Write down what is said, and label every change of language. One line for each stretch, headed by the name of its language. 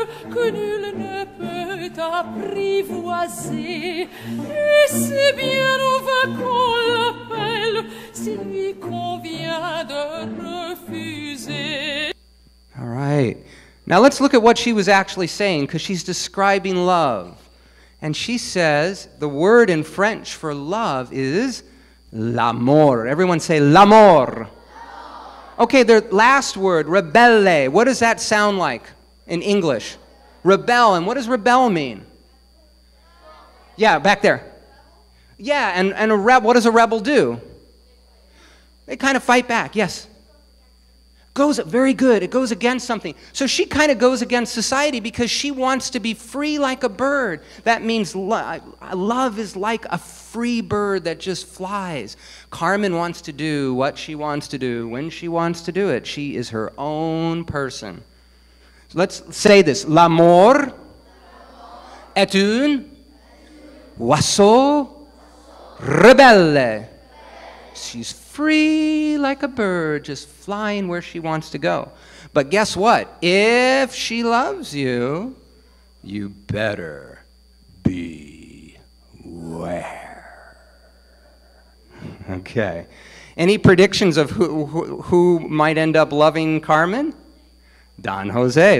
French: Que nul ne peut apprivoiser, et c'est bien on va qu'on l'appelle, s'il lui convient de refuser.
English: All right. Now let's look at what she was actually saying, because she's describing love. And she says the word in French for love is l'amour. Everyone say l'amour. Okay, the last word, rebelle. What does that sound like in English? Rebel. And what does rebel mean? Yeah, back there. Yeah, and a rebel, what does a rebel do? They kind of fight back, yes. Very good, it goes against something. So she kind of goes against society because she wants to be free like a bird. That means love is like a free bird that just flies. Carmen wants to do what she wants to do when she wants to do it. She is her own person. So let's say this.
French: L'amour est un oiseau rebelle.
English: She's free like a bird, just flying where she wants to go. But guess what? If she loves you, you better beware. Okay. Any predictions of who might end up loving Carmen? Don Jose.